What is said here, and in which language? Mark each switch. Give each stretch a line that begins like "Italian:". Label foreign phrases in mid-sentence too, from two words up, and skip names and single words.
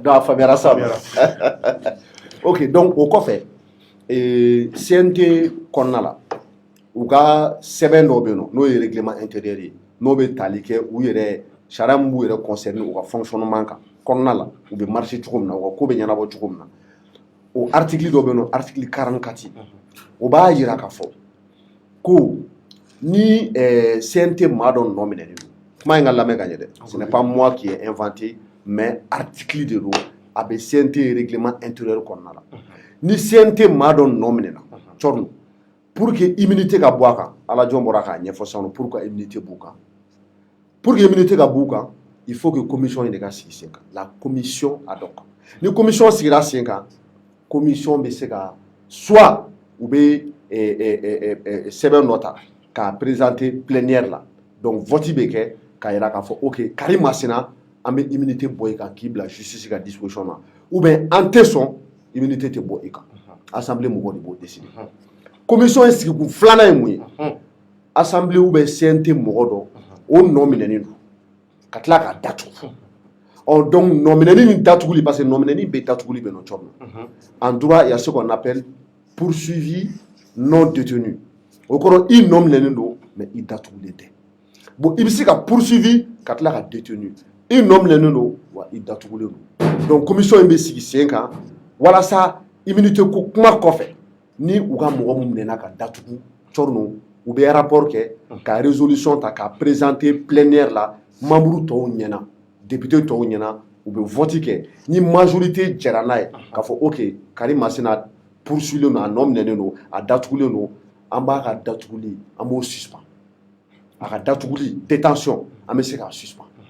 Bambara: donc a faamuyara sa ok donc o kɔfɛ CNT kɔnɔna la u ka sɛbɛn dɔw bɛ yen nɔ n'o ye
French: règlement intérieur
Bambara: ye n'o bɛ tali kɛ u yɛrɛ sariya min b'u yɛrɛ concerné u ka fonctionnement kan kɔnɔna la u bɛ marcher cogo min na u ka ko bɛ ɲɛnabɔ cogo min na o article dɔ bɛ yen nɔ article 44 o b'a jira k'a fɔ ko ni CNT maa dɔ nɔ minɛlen don kuma in ka lamɛn ka ɲɛ dɛ
French: ce n'est pas moi qui ai inventé mais article de
Bambara: don a bɛ CNT
French: règlement intérieur
Bambara: kɔnɔna la ni CNT maa dɔ nɔ minɛna Tchorno
French: pour que immunité
Bambara: ka bɔ a kan ala jɔn bɔra k'a ɲɛfɔ sisan
French: pour que immunité
Bambara: b'u kan
French: pour que immunité
Bambara: ka b'u kan
French: il faut que commission
Bambara: in de ka sigi sen kan
French: la commission ad hoc
Bambara: ni commission sigira sen kan commission bɛ se ka soit u bɛ sɛbɛn dɔ ta k'a
French: présenter plénière
Bambara: la donc vote bɛ kɛ k'a jira k'a fɔ ok Karim Masina an bɛ immunité bɔ i kan k'i bila justice ka disposition na
French: ou bien
Bambara: an tɛ sɔn immunité tɛ bɔ i kan assemblée mɔgɔw de b'o décider commission in sigikun filanan ye mun ye assemblée
French: ou bien
Bambara: CNT mɔgɔ dɔ o nɔ minɛnen don ka tila k'a datugu donc nɔ minɛni ni datuguli parce que nɔ minɛni bɛ datuguli bɛ nɔ cogo min
French: en droit il y a ce qu'on appelle poursuivi non détenu
Bambara: o kɔrɔ i nɔ minɛnen don mais i datugulen tɛ bon i bɛ se ka poursuivi ka tila ka détenu i nɔ minɛnen don wa i datugulen don donc commission in bɛ sigi sen kan walasa immunité ko kuma kɔfɛ ni u ka mɔgɔ min minɛna ka datugu Tchorno u bɛ rapport kɛ ka résolution ta ka
French: présenter plénière
Bambara: la membre tɔw ɲɛna député tɔw ɲɛna u bɛ vote kɛ ni majorité jɛra n'a ye k'a fɔ ok Karim Masina poursuivilen don a nɔ minɛnen don a datugulen don an b'a ka datuguli an b'o suspend a ka datuguli détention an bɛ se k'a suspend